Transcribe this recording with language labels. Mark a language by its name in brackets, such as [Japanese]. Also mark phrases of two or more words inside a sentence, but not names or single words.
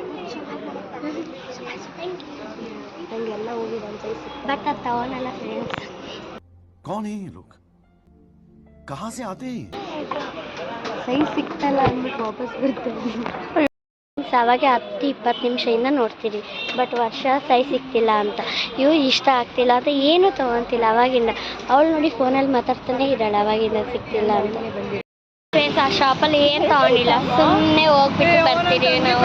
[Kannada] ನಂಗೆಲ್ಲ ಹೋಗಿದೆ ಬಟ್ ಅದು ತಗೊಳಲ್ಲ ಫ್ರೆಂಡ್ಸ್. [Hindi] कौन है ये लोग, कहाँ से आते हैं? [Kannada] ಸೈಜ್ ಸಿಕ್ತಲ್ಲ ಅಂದ್ಬಿಟ್ಟು ವಾಪಸ್ ಬರ್ತಾರೆ. ಅವಾಗೆ 10-20 ನಿಮಿಷದಿಂದ ನೋಡ್ತೀರಿ. ಬಟ್ ವರ್ಷ ಸೈಜ್ ಸಿಗ್ತಿಲ್ಲ ಅಂತ, ಇವು ಇಷ್ಟ ಆಗ್ತಿಲ್ಲ ಅಂತ ಏನೂ ತೊಗೊತಿಲ್ಲ ಅವಾಗಿಂದ. ಅವಳು ನೋಡಿ ಫೋನಲ್ಲಿ ಮಾತಾಡ್ತಾನೆ ಇದ್ದಾಳೆ ಅವಾಗಿಂದ ಸಿಗ್ತಿಲ್ಲ ಅಂತ. ಫ್ರೆಂಡ್ಸ್ ಆ ಶಾಪಲ್ಲಿ ಏನು ತಗೊಂಡಿಲ್ಲ, ಸುಮ್ಮನೆ ಹೋಗ್ಬಿಟ್ಟು ಬರ್ತೀರಿ ನಾವು.